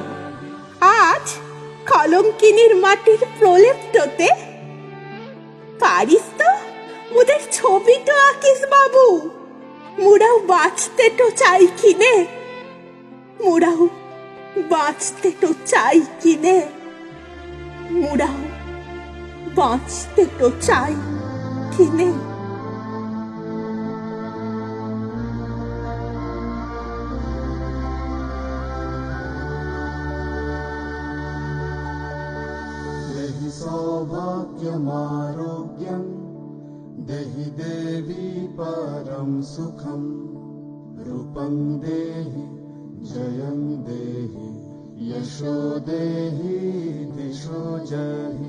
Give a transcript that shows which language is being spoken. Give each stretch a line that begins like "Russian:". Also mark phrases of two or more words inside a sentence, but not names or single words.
Bangla: আজ কলঙ্কিনীর মাটির প্রলেপটোতে পারিস তো মুদের ছবিটো আঁকিস বাবু। মুরাও বাঁচতে তো চাই কিনে, মুরাও বাঁচতে তো চাই কিনে, মুরাও বাঁচতে তো চাই কিনে।
Sanskrit: सौभाग्यमारोग्यं देहि देवी परं सुखं, रूपं देहि जयं देहि यशो देहि दिशो जहि।